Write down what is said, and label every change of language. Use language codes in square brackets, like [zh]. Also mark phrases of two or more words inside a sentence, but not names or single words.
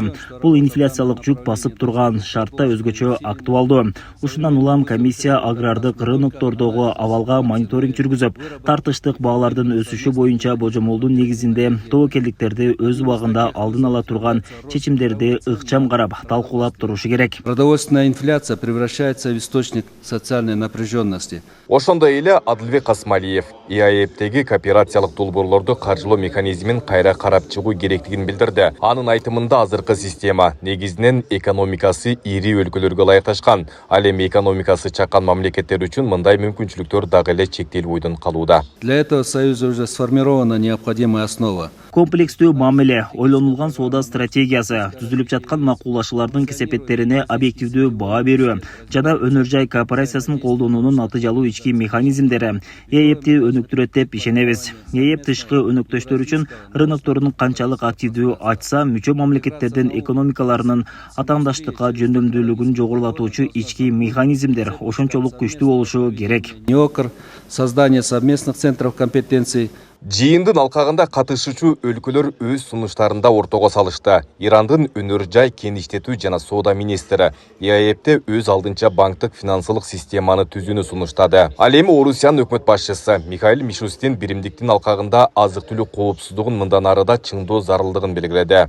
[ky] Бул инфляциялык жүк басып турган шартта өзгөчө актуалдуу. Ушундан улам комиссия агрардык рыноктордогу абалга мониторинг жүргүзүп, тартыштык баалардын өсүшү боюнча божомолдун негизинде тобокелдиктерди өз убагында алдын ала турган чечимдерди ыкчам карап, талкуулап турушу керек. [ru] Продовольственная инфляция превращается в источник социальной напряженности. [ky] Ошондой эле Адылбек Касмалиев ИАЭПтеги кооперациялык долбоорлорду каржылоо механизмин кайра карап чыгуу керектигин билдирди. Анын айтымында азыркы система негизинен экономикасы ири өлкөлөргө ылайыкташкан. Ал эми экономикасы чакан мамлекеттер үчүн мындай мүмкүнчүлүктөр дагы эле чектелип бойдон калууда. [ru] Для этого Союза уже сформирована необходимая основа. [ky] Комплекстүү мамиле, ойлонулган соода стратегиясы, түзүлүп жаткан макулдашуулардын кесепеттерине объективдүү баа берүү жана өнөр жай кооперациясын колдонуунун натыйжалуу ички механизмдери ЭЭПти өнүктүрөт деп ишенебиз. ЭЭП тышкы өнөктөштөр үчүн рынокторун канчалык активдүү ачса, мүчө мамлекеттердин экономикаларынын атаандаштыкка жөндөмдүүлүгүн жогорулатуучу ички механизмдер ошончолук күчтүү болушу керек. [ru] НИОКР, создание совместных центров компетенций. [ky] Жыйындын алкагында катышуучу өлкөлөр өз сунуштарында ортого салышты. Ирандын өнөр жай кен иштетүү жана соода министри ИАЭПте өз алдынча банктык финансылык системаны түзүүнү сунуштады. Ал эми Орусиянын өкмөт башчысы Михаил Мишустин биримдиктин алкагында азык-түлүк коопсуздугун мындан арыда чыңдоо зарылдыгын белгиледи.